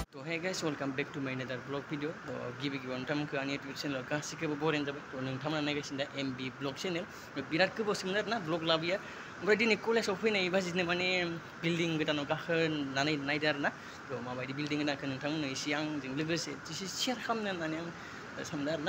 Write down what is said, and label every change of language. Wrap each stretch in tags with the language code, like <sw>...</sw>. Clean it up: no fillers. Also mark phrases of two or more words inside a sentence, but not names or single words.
<en>Hey guys, welcome back to my another vlog video.</en> <brx>गिबियावनो नोंथांमोनखौ आंनि YouTube चेनेलाव गासैखौबो बरायनाय जाबाय। नोंथांमोना नायगासिनो दा MB vlog channel। बिराद गोबावसोमोन आरोना vlog लाबोया। ओमफ्राय दिनै कलेजाव फैनाय बाजिनो माने बिल्डिं गोदानाव गाखोनानै नायदो आरोना। माबायदि बिल्डिं गोदानखौ नोंथांमोननो एसे आंजों लोगोसे एसे शेयार खालामनो होननानै आं सानदों आरोना।</brx>